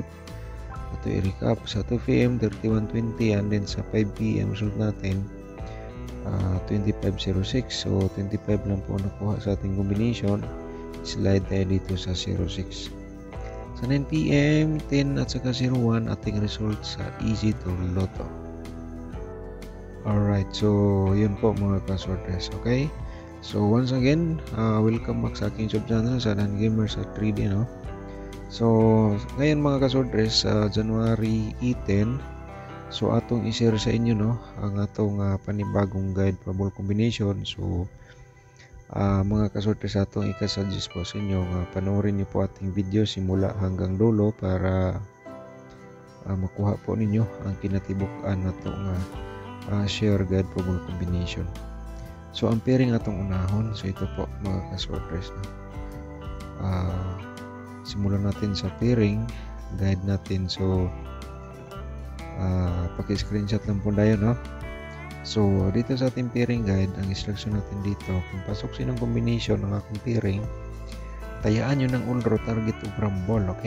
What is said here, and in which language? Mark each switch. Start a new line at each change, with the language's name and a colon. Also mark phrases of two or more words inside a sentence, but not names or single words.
Filipino: Ito i-recap sa 2 PM 3120
English: and then
Filipino: sa 5 PM result natin 2506. So 25 lang po nakuha sa ating combination. Slide tayo dito sa 06. Sa 9 PM 10 at saka 01 ating result sa Easy to Lotto. Alright, so yun po mga kasortes. Okay, so once again
English: welcome back
Filipino: sa aking YouTube channel sa Dan Gamer sa 3D no.
Cebuano: So ngayon mga kasortes January 18, so atong i-share sa inyo no ang atong panibagong
English: guide probable combination.
Filipino: So mga kasortes atong ika-suggest po sa inyo panoorin niyo po ating video simula hanggang dulo para makuha po ninyo
Cebuano: ang kinatibuk-an natong
English: share guide probable combination.
Filipino: So ang pairing atong unahon, so ito po mga kasortres no. Simulan natin sa pairing guide natin. So paki-screenshot lang po tayo no. So dito sa ating pairing guide, ang instruction natin dito, kung pasok sinong combination ng akong pairing, tayaan nyo ng
English: all row target
Filipino: o ball, okay?